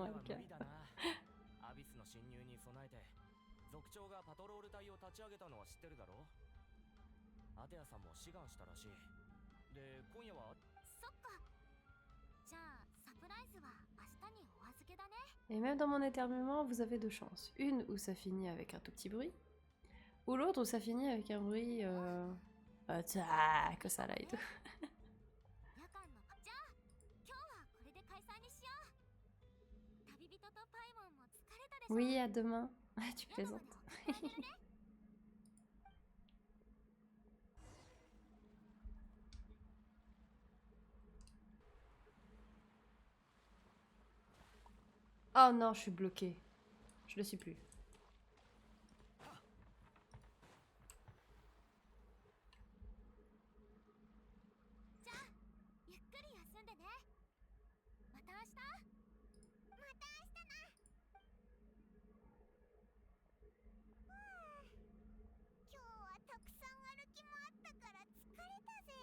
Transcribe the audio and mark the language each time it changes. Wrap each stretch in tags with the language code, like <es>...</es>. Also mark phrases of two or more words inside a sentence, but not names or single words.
<ja>は</ja> <fr>un</fr> <ja>無</ja> <fr>cas.</fr> <ja>理だな。アビスの侵入に備えて族長がパトロール隊を立ち上げたのは知ってるだろう。アテアさんも志願したらしい。で、今夜はそっか。じゃあサプライズは明日にお預けだね。</ja> <fr>Et même dans mon éternuement, vous avez deux chances. Une où ça finit avec un tout petit bruit, ou l'autre où ça finit avec un bruit... que ça là et tout.</fr> <ja>夜間のじゃあ今日はこれで解散にしよう。旅人とパイモンも疲れたでしょ。</ja> <fr>Oui, à demain. Ah, tu</fr> <ja>夜まで</ja> <fr>plaisantes.</fr> <ja>送ってあげるね。</ja> <fr>Oh non, je suis bloquée. Je le suis plus.</fr> <ja>じゃあゆっくり休んでね。また明日。また明日な。今日はたくさん歩き回ったから疲れたぜ。</ja>